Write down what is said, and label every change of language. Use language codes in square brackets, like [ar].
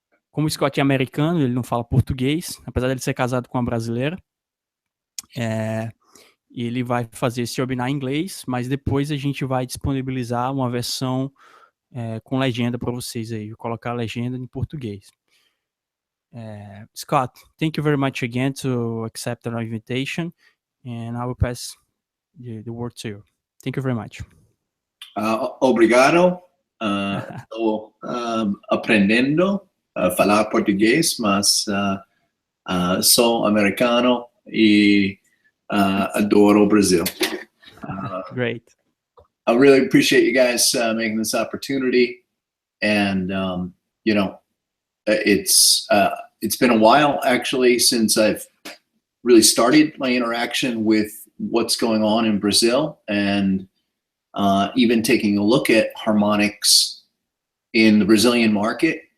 [pt] Como o Scott é americano, ele não fala português, apesar de ele ser casado com uma brasileira, e ele vai fazer esse webinar em inglês, mas depois a gente vai disponibilizar uma versão com legenda para vocês aí, vou colocar a legenda em português. [en] Scott, thank you very much again to accept our invitation, and I will pass the word to you. Thank you very much. [pt] Obrigado. Estou aprendendo a falar português, mas sou americano e adoro o Brasil. [en] Great. I really appreciate you guys making this opportunity, and you know, it's been a while actually since I've really started my interaction with what's going on in Brazil, and even taking a look at harmonics in the Brazilian market.